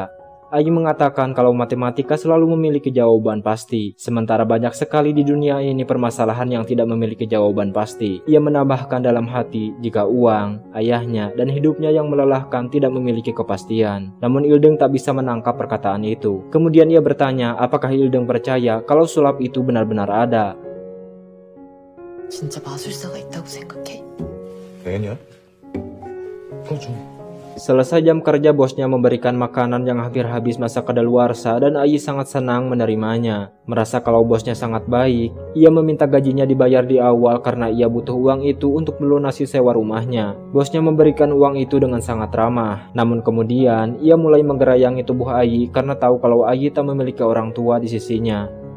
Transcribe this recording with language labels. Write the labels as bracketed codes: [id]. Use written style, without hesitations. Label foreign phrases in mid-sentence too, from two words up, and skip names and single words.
[id] Ayi mengatakan kalau matematika selalu memiliki jawaban pasti, sementara banyak sekali di dunia ini permasalahan yang tidak memiliki jawaban pasti. Ia menambahkan dalam hati jika uang, ayahnya, dan hidupnya yang melelahkan tidak memiliki kepastian. Namun Ildeng tak bisa menangkap perkataan itu. Kemudian ia bertanya apakah Ildeng percaya kalau sulap itu benar-benar ada. [ko] 진짜 마술사가 있다고 생각해? 내년? 그죠. [id] Selesai jam kerja, bosnya memberikan makanan yang hampir habis masa kadaluarsa dan Ayi sangat senang menerimanya. Merasa kalau bosnya sangat baik, ia meminta gajinya dibayar di awal karena ia butuh uang itu untuk melunasi sewa rumahnya. Bosnya memberikan uang itu dengan sangat ramah. Namun kemudian, ia mulai menggerayangi tubuh Ayi karena tahu kalau Ayi tak memiliki orang tua di sisinya.